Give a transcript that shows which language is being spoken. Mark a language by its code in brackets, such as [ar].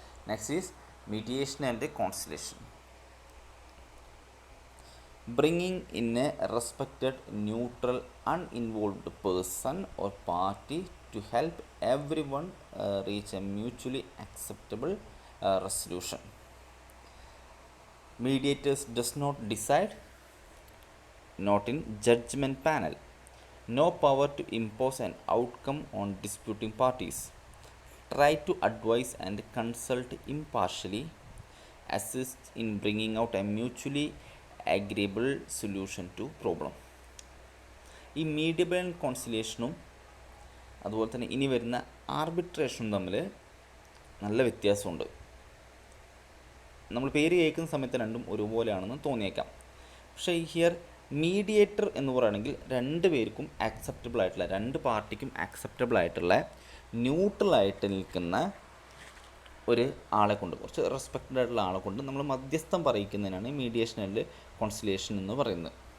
[en] Next is mediation and conciliation. Bringing in a respected, neutral, uninvolved person or party to help everyone reach a mutually acceptable resolution. Mediators does not decide, not in judgment panel. No power to impose an outcome on disputing parties. Try to advise and consult impartially. Assist in bringing out a mutually agreeable solution to problem. [ml] ഈ mediation and കോൺസിലേഷനും അതുപോലെ തന്നെ ഇനി വരുന്ന ആർബിട്രേഷനും തമ്മിൽ നല്ല വ്യത്യാസമുണ്ട്. നമ്മൾ പേര് കേൾക്കുന്ന സമയത്ത് രണ്ടും ഒരുപോലെയാണെന്ന് തോന്നിയേക്കാം. പക്ഷേ ഹിയർ മീഡിയേറ്റർ എന്ന് പറയുകയാണെങ്കിൽ രണ്ട് പേർക്കും ആക്സെപ്റ്റബിൾ ആയിട്ടുള്ള, രണ്ട് പാർട്ടിക്കും ആക്സെപ്റ്റബിൾ ആയിട്ടുള്ള ന്യൂട്രലായിട്ട് നിൽക്കുന്ന ഒരു ആളെ കൊണ്ട്, കുറച്ച് റെസ്പെക്റ്റഡ് ആയിട്ടുള്ള ആളെ കൊണ്ട് നമ്മൾ മധ്യസ്ഥം പറയിക്കുന്നതിനാണ് മീഡിയേഷൻ ആൻഡ് കോൺസിലേഷൻ എന്ന് പറയുന്നത്.